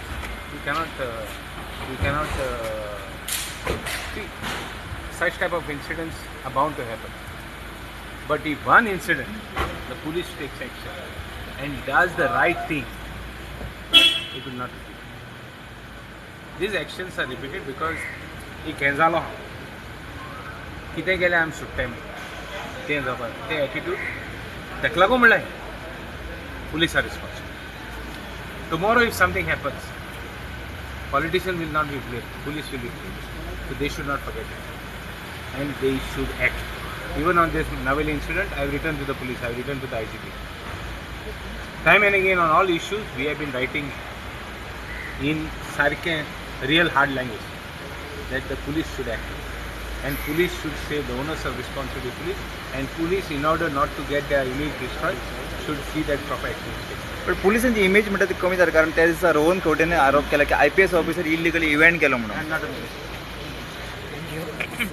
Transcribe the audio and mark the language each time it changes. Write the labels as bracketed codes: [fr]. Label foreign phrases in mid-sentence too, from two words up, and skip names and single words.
[en] You cannot see, such type of incidents are bound to happen. But if one incident, the police takes action and does the right thing, it will not repeat. These actions are repeated because [kok] एक हें जालो हांव कितें गेलें आमी सुट्टाय म्हणून तें जावपाक तें एटिट्यूड ताका लागून म्हणलें [en] police are responsible. Tomorrow if something happens, politician will not be blamed, police will be blamed. So they should not forget it. And they should act. Even on this Naveli incident, I have written to the police, I have written to the IGP. Time and again on all issues, we have been writing in sarke real hard language that the police should act. And police should say the onus of responsibility to police. And police, in order not to get their image destroyed, should see that proper action is taken. [kok] पण पोलिसांची इमेज म्हणटा ती कमी जाता कारण त्या दिसा रोहन खंवटेने आरोप केला की [en] IPS officer illegally event [kok] केलो म्हणून. [en] And not a minute.